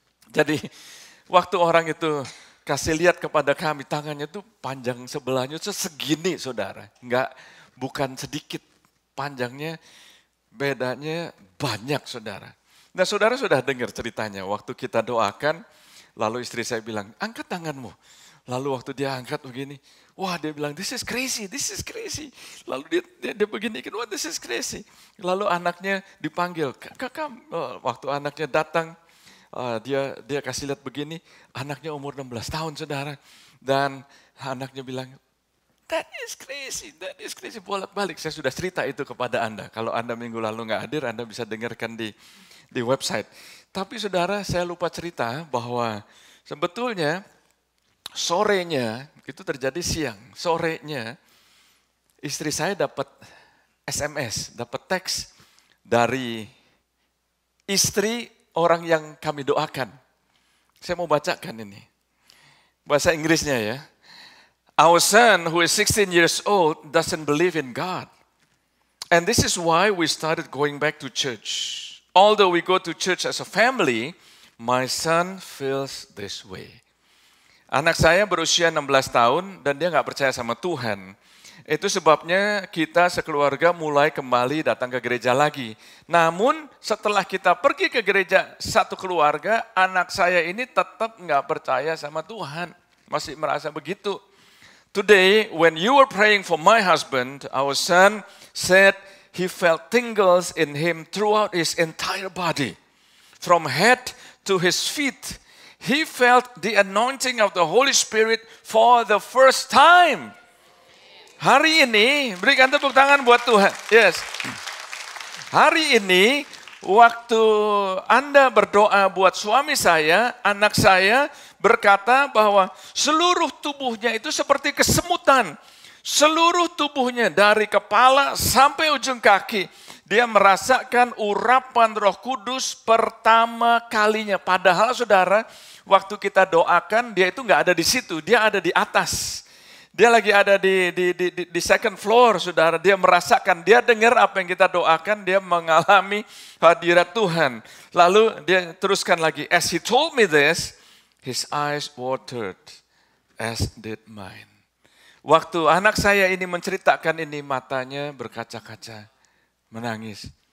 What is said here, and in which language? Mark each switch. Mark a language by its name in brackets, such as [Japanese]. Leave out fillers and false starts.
[Indonesian] Jadi waktu orang itu kasih lihat kepada kami, tangannya tuh panjang sebelahnya itu segini, saudara. Bukan sedikit panjangnya, bedanya banyak, saudara. Nah, saudara sudah dengar ceritanya, waktu kita doakan, lalu istri saya bilang, angkat tanganmu. Lalu waktu dia angkat begini, wah dia bilang, [English] this is crazy, this is crazy. [Indonesian] Lalu dia begini, wah [English] this is crazy. [Indonesian] Lalu anaknya dipanggil, kakak, waktu anaknya datang, dia kasih lihat begini, anaknya umur 16 tahun, saudara. Dan anaknya bilang, [English] that is crazy, [Indonesian] bolak-balik. Saya sudah cerita itu kepada Anda. Kalau Anda minggu lalu nggak hadir, Anda bisa dengarkan di website. Tapi saudara, saya lupa cerita bahwa sebetulnya sorenya, itu terjadi siang, sorenya istri saya dapat SMS, dapat teks dari istri orang yang kami doakan. Saya mau bacakan ini. Bahasa Inggrisnya ya. [English] Our son who is 16 years old doesn't believe in God. And this is why we started going back to church. Although we go to church as a family, my son feels this way. [Indonesian] Anak saya berusia 16 tahun dan dia nggak percaya sama Tuhan. Itu sebabnya kita sekeluarga mulai kembali datang ke gereja lagi. Namun setelah kita pergi ke gereja satu keluarga, anak saya ini tetap nggak percaya sama Tuhan. Masih merasa begitu. [English] Today, when you were praying for my husband, our son said he felt tingles in him throughout his entire body. From head to his feet, he felt the anointing of the Holy Spirit for the first time. [Indonesian] Hari ini, berikan tepuk tangan buat Tuhan. Yes. Hari ini, waktu Anda berdoa buat suami saya, anak saya berkata bahwa seluruh tubuhnya itu seperti kesemutan. Seluruh tubuhnya dari kepala sampai ujung kaki. Dia merasakan urapan Roh Kudus pertama kalinya. Padahal saudara, waktu kita doakan dia itu nggak ada di situ. Dia ada di atas. Dia lagi ada di [English] second floor, [Indonesian] saudara. Dia merasakan, dia dengar apa yang kita doakan. Dia mengalami hadirat Tuhan. Lalu dia teruskan lagi. [English] As he told me this, his eyes watered as did mine. [Indonesian] Waktu anak saya ini menceritakan ini, matanya berkaca-kaca, menangis.